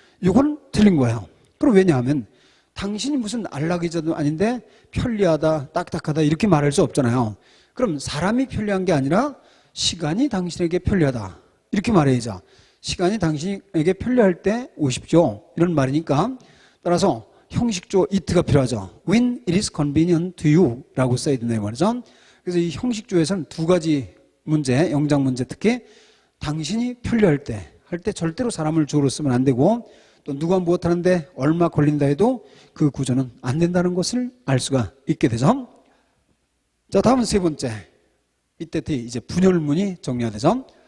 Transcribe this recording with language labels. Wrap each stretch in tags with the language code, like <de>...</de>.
<ko>이건 틀린 거예요. 그럼 왜냐하면 당신이 무슨 안락의자도 아닌데 편리하다 딱딱하다 이렇게 말할 수 없잖아요. 그럼 사람이 편리한 게 아니라 시간이 당신에게 편리하다 이렇게 말해야죠. 시간이 당신에게 편리할 때 오십시오 이런 말이니까 따라서 형식조 it가 필요하죠.</ko> <en>When it is convenient to you</en> <ko>라고 써야 된다 이 말이죠. 그래서 이 형식조에서는 두 가지 문제, 영장 문제 특히 당신이 편리할 때 할 때 절대로 사람을 주어로 쓰면 안 되고 또 누가 무엇 하는데 얼마 걸린다 해도 그 구조는 안 된다는 것을 알 수가 있게 되죠. 자, 다음은 세 번째. 이때 이제 분열문이 정리가 되죠.</ko>